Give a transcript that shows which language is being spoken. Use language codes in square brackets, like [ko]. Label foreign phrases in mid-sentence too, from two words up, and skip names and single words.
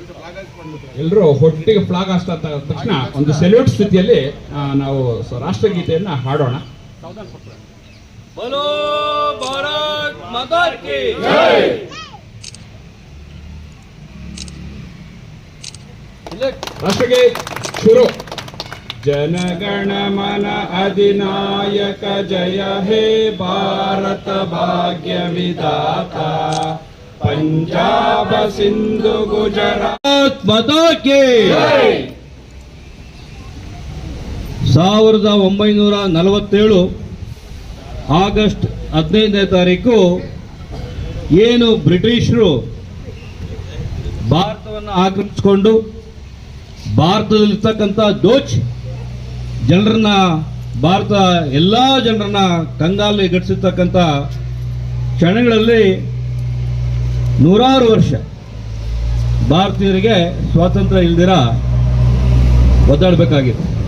[kn] ಎಲ್ಲರೂ ಒಟ್ಟಿಗೆ ಫ್ಲಾಗ್ ಹಾಸ್ತಾ ತಕ್ಷಣ ಒಂದು ಸೆಲ್ಯೂಟ್ ಸ್ಥಿತಿಯಲ್ಲಿ ನಾವು ರಾಷ್ಟ್ರಗೀತೆಯನ್ನ ಹಾಡೋಣ. [hi] बोलो भारत माता की जय. राष्ट्रगीत शुरू. [bn] জনগণমন অধিনায়ক জয় হে ভারত ভাগ্য বিধাতা পাঞ্জাব সিন্ধু গুজরাট [hi] माता की जय. [kn] 1947 ಆಗಸ್ಟ್ 15ನೇ ತಾರೀಕು ಏನು ಬ್ರಿಟಿಷರು ಭಾರತವನ್ನು ಆಕ್ರಮಿಸಿಕೊಂಡು ಭಾರತದಲ್ಲಿರ್ತಕ್ಕಂಥ ದೋಚ್ ಜನರನ್ನ ಎಲ್ಲ ಜನರನ್ನ ಕಂಗಾಲು ಗಡಿಸಿರ್ತಕ್ಕಂಥ ಕ್ಷಣಗಳಲ್ಲಿ ನೂರಾರು ವರ್ಷ ಭಾರತೀಯರಿಗೆ ಸ್ವಾತಂತ್ರ್ಯ ಇಲ್ದಿರ ಒದ್ದಾಡಬೇಕಾಗಿತ್ತು.